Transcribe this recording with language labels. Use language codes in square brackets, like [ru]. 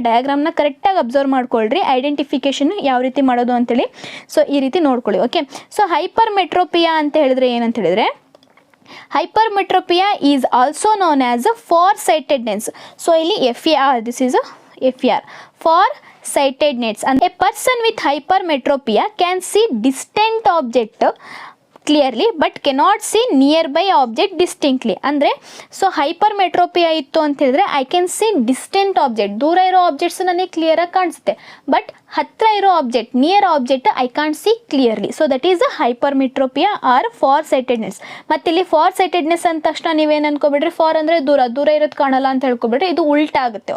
[kn] ಡಯಾಗ್ರಾಮ್ನ ಕರೆಕ್ಟಾಗಿ ಅಬ್ಸರ್ವ್ ಮಾಡ್ಕೊಳ್ರಿ, ಐಡೆಂಟಿಫಿಕೇಷನ್ ಯಾವ ರೀತಿ ಮಾಡೋದು ಅಂತೇಳಿ. ಸೊ ಈ ರೀತಿ ನೋಡ್ಕೊಳ್ಳಿ. ಓಕೆ, ಸೊ ಹೈಪರ್ ಮೆಟ್ರೋಪಿಯಾ ಅಂತ ಹೇಳಿದ್ರೆ ಏನಂತ ಹೇಳಿದ್ರೆ, [en] Hypermetropia is also known as a far sightedness. So ಇಲ್ಲಿ FAR, this is FAR, far sightedness. And a person with hypermetropia can see distant object clearly but cannot see near by object distinctly. [kn] ಅಂದರೆ so hypermetropia ಇತ್ತು ಅಂತ ಹೇಳಿದ್ರೆ [en] I can see distant object, [kn] ದೂರ ಇರೋ objects ನನಗೆ ಕ್ಲಿಯರಾಗಿ ಕಾಣಿಸುತ್ತೆ, but ಹತ್ತಿರ ಇರೋ object, near object [en] I can't see clearly. So that is a hypermetropia or far sightedness. [kn] ಮತ್ತು ಇಲ್ಲಿ ಫಾರ್ ಸೈಟೆಡ್ನೆಸ್ ಅಂದ ತಕ್ಷಣ ನೀವೇನು ಅನ್ಕೋಬಿಡ್ರಿ, ಫಾರ್ ಅಂದರೆ ದೂರ ಇರೋದು ಕಾಣಲ್ಲ ಅಂತ ಹೇಳ್ಕೊಬಿಡ್ರಿ, ಇದು ಉಲ್ಟಾ ಆಗುತ್ತೆ.